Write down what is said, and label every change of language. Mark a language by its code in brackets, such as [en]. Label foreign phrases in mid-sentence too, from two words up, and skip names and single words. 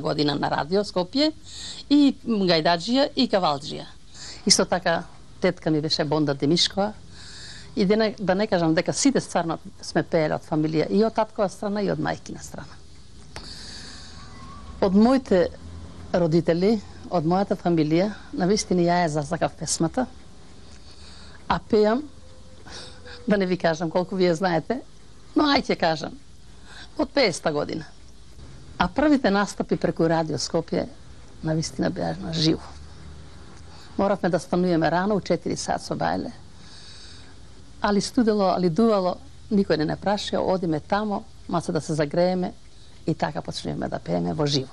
[mk] година на радио Скопје и гајдаџија и кавалџија. Исто така тетка ми беше Бонда Демишкова. И да не кажем дека сите стварно сме пејали од фамилија и од таткова страна и од мајкина страна. Од мојте родители, од мојата фамилија, навистина ја е засакав песмата, а пеам, да не ви кажам колку вие знаете, но ајде ќе кажам, од 50-та година. А првите настапи преку Радио Скопје навистина беа на живо. Моравме да стануваме рано, у 4 сат со бајле, али студело, али дувало, никој не прашао, одиме тамо, маца да се загрееме и така почнеме да пееме во живо.